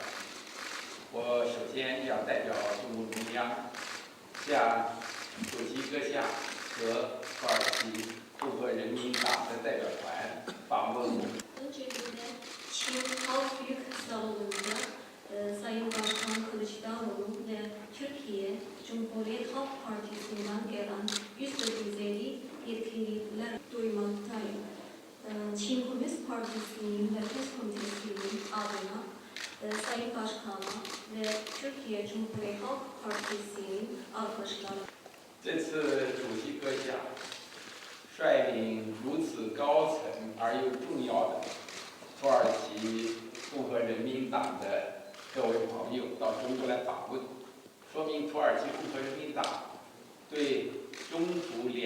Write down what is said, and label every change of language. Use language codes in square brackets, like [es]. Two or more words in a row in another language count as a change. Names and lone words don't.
[zh] 我首先要代表中共中央向主席阁下和土耳其共和人民党的代表团访问我们。 [tr] Sayın Başkan Kılıçdaroğlu ve Türkiye Cumhuriyet Halk Partisi'nden gelen üst düzey yetkililer duymaktayım. Çin Komünist Partisi'nin Merkez Komitesi'nin adına Sayın Başkan'a ve Türkiye Cumhuriyet Halk Partisi'nin arkadaşlarına. [zh] 这次主席阁下率领如此高层而又重要的土耳其共和人民党的各位朋友到中国来访问，说明土耳其共和人民党对中土两